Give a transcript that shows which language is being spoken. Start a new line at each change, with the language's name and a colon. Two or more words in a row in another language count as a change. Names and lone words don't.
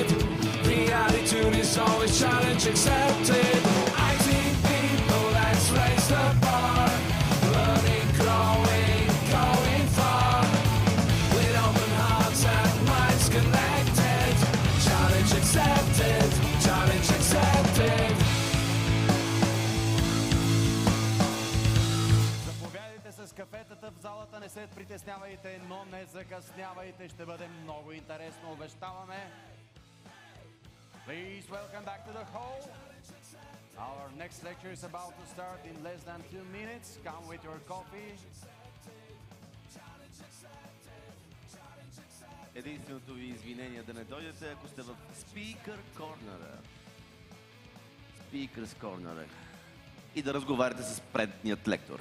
English: The attitude is always challenge accepted. IT people, let's raise the bar, learning, growing, going far, with open hearts and minds connected. Challenge accepted, challenge accepted.
Bulgarian: Заповядайте с кафетата в залата, не се притеснявайте, но не закъснявайте, ще бъде много интересно, обещаваме.
English: Please welcome back to the hall. Our next lecture is about to start in less than 2 minutes. Come with your coffee.
Bulgarian: Единственото ви извинение да не дойдете, ако сте в Speaker Corner. Speaker's Corner. И да разговаряте с предният лектор.